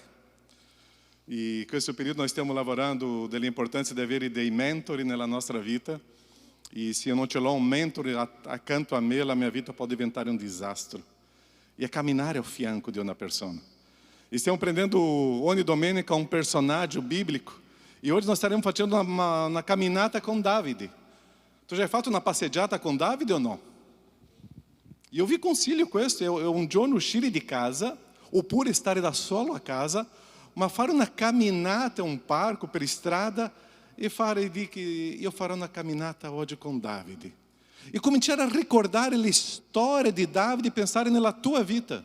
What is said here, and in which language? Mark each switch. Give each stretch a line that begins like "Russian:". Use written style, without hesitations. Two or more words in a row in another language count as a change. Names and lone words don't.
Italian: E in questo periodo noi stiamo lavorando dell'importanza di avere dei mentori nella nostra vita. E se io non ce l'ho un mentore accanto a me, la mia vita può diventare un disastro. E a camminare ao fianco di una persona. E stiamo prendendo ogni domenica um personaggio bíblico.
Portuguese: E hoje nós estaremos fazendo uma caminhada com Davide.
Italian: Tu já hai fatto una passeggiata con Davide o no? E eu vi consiglio questo, è un giorno uscire di casa, oppure stare da solo a casa, ma fare una camminata, un parco per strada, e fare di che io farò una camminata oggi con Davide. E cominciare a ricordare le storie di Davide e pensare nella tua vita.